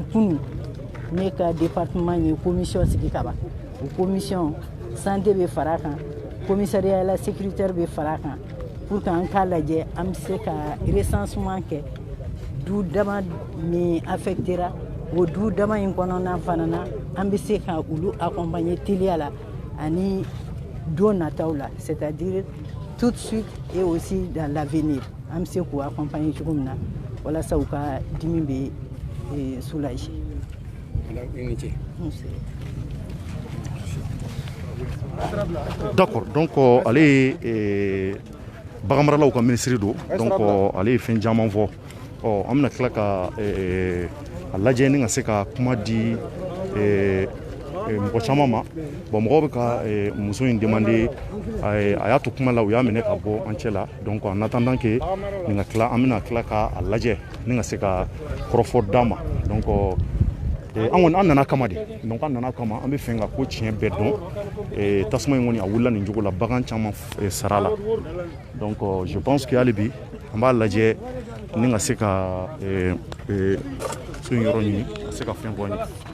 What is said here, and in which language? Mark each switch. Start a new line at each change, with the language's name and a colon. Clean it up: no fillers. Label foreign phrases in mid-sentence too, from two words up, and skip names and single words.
Bambara: kunu ne ka département ye commission sigi ka ban o
French: commission santé
Bambara: bɛ fara a kan
French: commissariat à la sécurité
Bambara: bɛ fara a kan
French: pour que
Bambara: an k'a lajɛ an bɛ se ka recensement kɛ du dama min affectera o du dama in kɔnɔna fana na an bɛ se ka olu accompagner teliya la ani don nataw la,
French: c'est-à-dire tout de suite et aussi dans l'avenir.
Bambara: An bɛ se k'u accompagner cogo min na walasa u ka dimi bɛ soulager.
French: D'accord, donc
Bambara: ale ye bagan maralaw ka ministre do, donc ale ye fɛn caman fɔ. An bɛna tila ka a lajɛ ni ka se ka kuma di mɔgɔ caman ma. Bon mɔgɔw bɛ ka muso in demander a y'a to kuma la u y'a minɛ ka bɔ an cɛ la,
French: donc en attendant que
Bambara: nin ka tila an bɛna tila ka a lajɛ ni ka se ka kɔrɔfɔ d'a ma. Donc an kɔni an nana kama de, donc an nana kama an bɛ fɛ ka ko tiɲɛ bɛɛ dɔn. Tasuma in kɔni a wulila nin cogo la, bagan caman sara la,
French: donc je pense que
Bambara: hali bi an b'a lajɛ ni ka se ka so in yɔrɔ ɲini ka se ka fɛn bɔ ɲini.